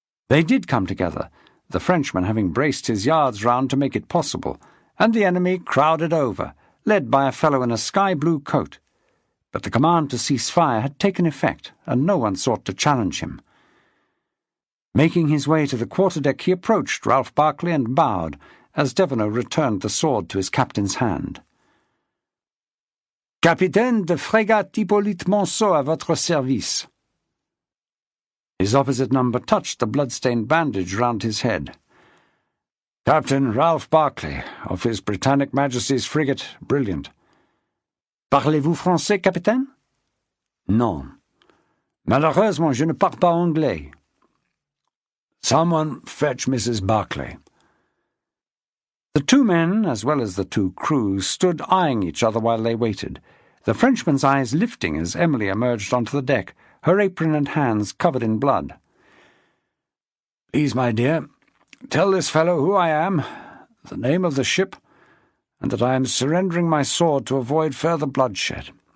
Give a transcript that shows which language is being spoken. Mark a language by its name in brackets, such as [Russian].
[English] They did come together, the Frenchman having braced his yards round to make it possible, and the enemy crowded over, led by a fellow in a sky-blue coat. But the command to cease fire had taken effect, and no one sought to challenge him. Making his way to the quarterdeck, he approached Ralph Barclay and bowed, as Devereux returned the sword to his captain's hand. [French] "Capitaine de frégate Hippolyte Monceau à votre service." [English] His opposite number touched the blood-stained bandage round his head. "Captain Ralph Barclay, of His Britannic Majesty's frigate Brilliant." [French] "Parlez-vous français, capitaine?" "Non. Malheureusement, je ne parle pas anglais." [English] "Someone fetch Mrs. Barclay." The two men, as well as the two crews, stood eyeing each other while they waited, the Frenchman's eyes lifting as Emily emerged onto the deck, her apron and hands covered in blood. "Please, my dear, tell this fellow who I am, the name of the ship, and that I am surrendering my sword to avoid further bloodshed."